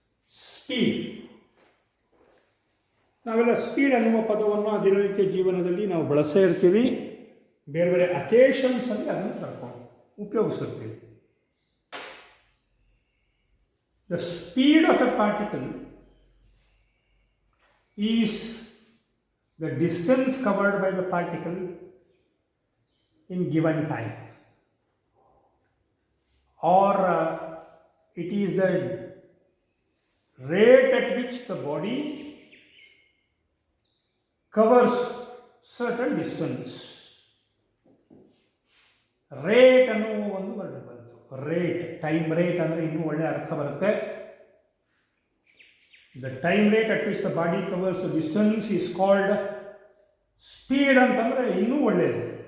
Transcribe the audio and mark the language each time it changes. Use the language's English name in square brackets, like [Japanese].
[English] Speed. [Kannada] ನಾವೆಲ್ಲ speed ಅನ್ನುವ ಪದವನ್ನು ದಿನನಿತ್ಯ ಜೀವನದಲ್ಲಿ ನಾವು ಬಳಸೇ ಇರ್ತೀವಿ. ಬೇರೆ ಬೇರೆ ಅಕೇಶನ್ಸಲ್ಲಿ ಅದನ್ನು ಕರ್ಕೊಂಡು ಉಪಯೋಗಿಸಿರ್ತೀವಿ. [English] The speed of a particle is the distance covered by the particle in given time, or it is the rate at which the body covers certain distance. [Kannada] Rate ಅನ್ನೋ ಒಂದು ವರ್ಡ್ ಬಂತು. ರೇಟ್, ಟೈಮ್ ರೇಟ್ ಅಂದರೆ ಇನ್ನೂ ಒಳ್ಳೆಯ ಅರ್ಥ ಬರುತ್ತೆ. [English] the time rate at which the body covers the distance is called speed [Kannada] ಅಂತಂದರೆ ಇನ್ನೂ ಒಳ್ಳೆಯದು.